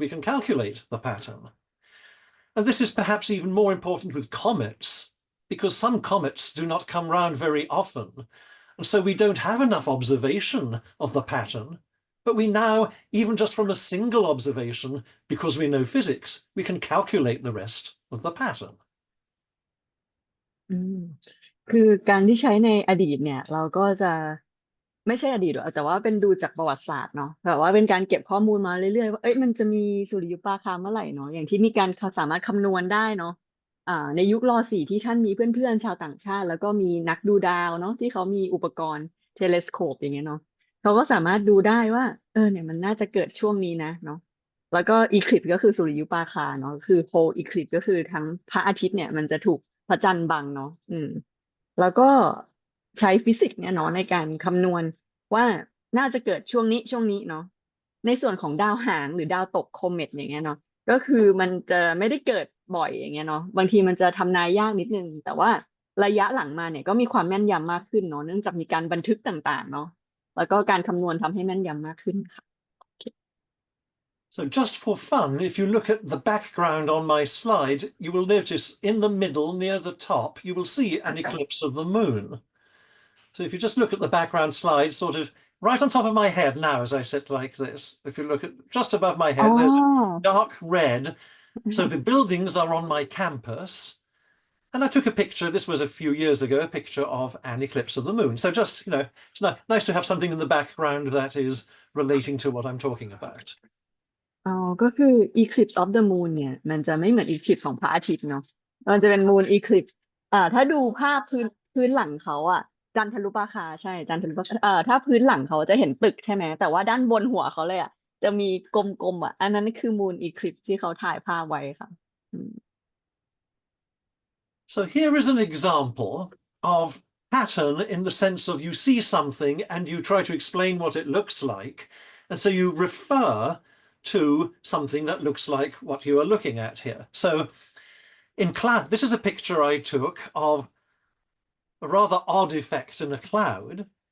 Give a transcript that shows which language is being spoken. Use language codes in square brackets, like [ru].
[en] We can calculate the pattern. And this is perhaps even more important with comets, because some comets do not come round very often. And so we don't have enough observation of the pattern. But we now, even just from a single observation, because we know physics, we can calculate the rest of the pattern. [th] อืม คือการที่ใช้ในอดีตเนี่ยเราก็จะไม่ใช่อดีตหรอกแต่ว่าเป็นดูจากประวัติศาสตร์เนาะแบบว่าเป็นการเก็บข้อมูลมาเรื่อยๆว่าเอ้ยมันจะมีสุริยุปราคาเมื่อไหร่เนาะอย่างที่มีการเขาสามารถคำนวณได้เนาะ ในยุคร.4ที่ท่านมีเพื่อนๆชาวต่างชาติแล้วก็มีนักดูดาวเนาะที่เขามีอุปกรณ์เทเลสโคปอย่างเงี้ยเนาะเขาก็สามารถดูได้ว่าเนี่ยมันน่าจะเกิดช่วงนี้นะเนาะ แล้วก็อีคลิปก็คือสุริยุปราคาเนาะคือโฮอีคลิปก็คือทั้งพระอาทิตย์เนี่ยมันจะถูกพระจันทร์บังเนาะ แล้วก็ใช้ฟิสิกส์เนี่ยเนาะในการคำนวณว่าน่าจะเกิดช่วงนี้เนาะในส่วนของดาวหางหรือดาวตกโคเมตอย่างเงี้ยเนาะก็คือมันจะไม่ได้เกิดบ่อยอย่างเงี้ยเนาะบางทีมันจะทำนายยากนิดนึงแต่ว่าระยะหลังมาเนี่ยก็มีความแม่นยำมากขึ้นเนาะเนื่องจากมีการบันทึกต่างๆเนาะแล้วก็การคำนวณทำให้แม่นยำมากขึ้นค่ะ [en] So just for fun, if you look at the background on my slide, you will notice in the middle, near the top, you will see an eclipse of the moon. So if you just look at the background slide, sort of right on top of my head now, as I sit like this, if you look at just above my [th] อ๋อ [en] head, there's dark red. So the buildings are on my campus. And I took a picture, this was a few years ago, a picture of an eclipse of the moon. So just, it's nice to have something in the background that is relating to what I'm talking about. [th] อ๋อก็คือ [en] eclipse of the moon [th] เนี่ยมันจะไม่เหมือน eclipse ของพระอาทิตย์เนาะมันจะเป็น moon eclipse ถ้าดูภาพพื้นหลังเขาจันทรุปราคาใช่จันทรุปราคาถ้าพื้นหลังเขาจะเห็นตึกใช่ไหมแต่ว่าด้านบนหัวเขาเลยจะมีกลมๆอันนั้นคือ moon eclipse ที่เขาถ่ายภาพไว้ค่ะอืม [en] So here is an example of pattern in the sense of you see something and you try to explain what it looks like. And so you refer to something that looks like what you are looking at here. So in cloud, this is a picture I took of a rather odd effect in a cloud.